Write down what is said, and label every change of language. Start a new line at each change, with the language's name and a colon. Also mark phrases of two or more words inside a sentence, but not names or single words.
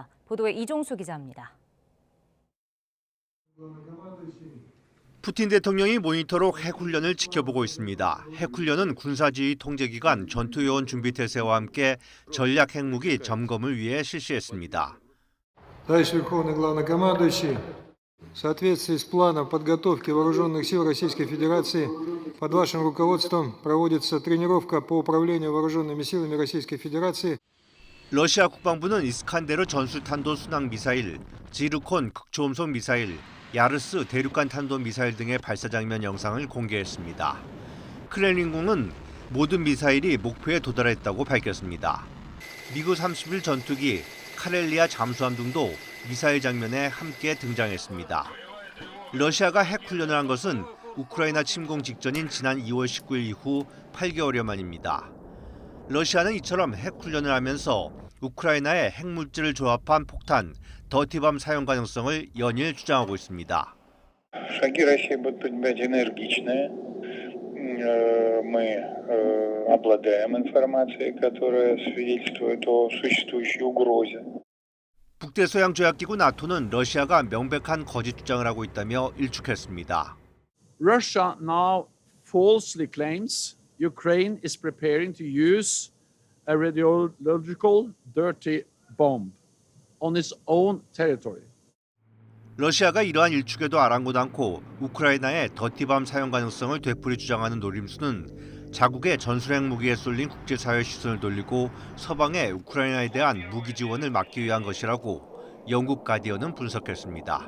Korean: 보도에 이종수 기자입니다. 푸틴 대통령이 모니터로 핵훈련을 지켜보고 있습니다. 핵훈련은 군사지휘 통제기관 전투요원 준비태세와 함께 전략 핵무기 점검을 위해 실시했습니다.
Russian: Товарищ Верховный Главнокомандующий, в соответствии с планом подготовки вооруженных сил Российской Федерации, под вашим руководством проводится тренировка по управлению вооруженными силами Российской Federaции.
Korean: 러시아 국방부는 이스칸데르 전술탄도 순항 미사일, 지르콘 극초음속 미사일, 야르스 대륙간 탄도 미사일 등의 발사 장면 영상을 공개했습니다. 크렘린궁은 모든 미사일이 목표에 도달했다고 밝혔습니다. 미국 30일 전투기 카렐리아 잠수함 등도 미사일 장면에 함께 등장했습니다. 러시아가 핵 훈련을 한 것은 우크라이나 침공 직전인 지난 2월 19일 이후 8개월여 만입니다. 러시아는 이처럼 핵 훈련을 하면서 우크라이나에 핵물질을 조합한 폭탄, 더티밤 사용 가능성을 연일 주장하고 있습니다.
Russian: Шаги России будут принимать энергичные. Мы обладаем информацией, которая свидетельствует о существующей угрозе.
Korean: 북대서양 조약기구 나토는 러시아가 명백한 거짓 주장을 하고 있다며 일축했습니다.
English: Russia now falsely claims Ukraine is preparing to use a radiological dirty bomb on its own territory.
Korean: 러시아가 이러한 일축에도 아랑곳 않고 우크라이나의 더티밤 사용 가능성을 되풀이 주장하는 노림수는 자국의 전술핵 무기에 쏠린 국제사회의 시선을 돌리고 서방의 우크라이나에 대한 무기 지원을 막기 위한 것이라고 영국 가디언은 분석했습니다.